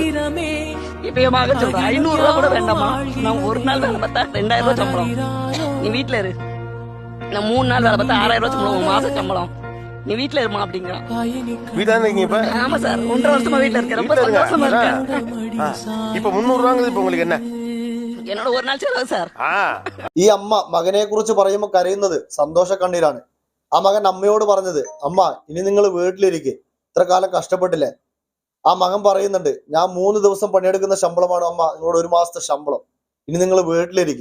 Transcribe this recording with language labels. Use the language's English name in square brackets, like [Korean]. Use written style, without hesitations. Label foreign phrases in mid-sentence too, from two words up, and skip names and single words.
[Tamil] இப்ப என் மகன் சொல்றேன் 500 ரூபா கூட வேண்டாமா, நான் ஒரு நாள் வேலை பார்த்தா 2000 ரூபாய் சம்பளம், நீ வீட்டுல இரு. நான் 3 நாள் வேலை பார்த்தா 6000 ரூபாய் சம்பளம், மாச சம்பளம், நீ வீட்டுல இருமா அப்படிங்கிறான். ஆமா சார், 1.5 வருஷமா வீட்டுல இருக்கேன். ரொம்ப சந்தோஷமா இருக்கேன். இப்ப 300 ரூபாங்கிறது இப்ப உங்களுக்கு என்ன? [Malayalam] എന്നോട് ഒരു നാൾ ചെലവ് സാർ. ഈ അമ്മ മകനെ കുറിച്ച് പറയുമ്പോൾ കരയുന്നത് സന്തോഷ കണ്ണീരാണ്. ആ മകൻ അമ്മയോട് പറഞ്ഞത്, അമ്മ ഇനി നിങ്ങൾ വീട്ടിലിരിക്കെ, ഇത്ര കാലം കഷ്ടപ്പെട്ടില്ലേ. ആ മകൻ പറയുന്നുണ്ട്, ഞാൻ 3 ദിവസം പണിയെടുക്കുന്ന ശമ്പളമാണ് അമ്മ നിങ്ങളോട് 1 മാസത്തെ ശമ്പളം, ഇനി നിങ്ങൾ വീട്ടിലിരിക്കെ.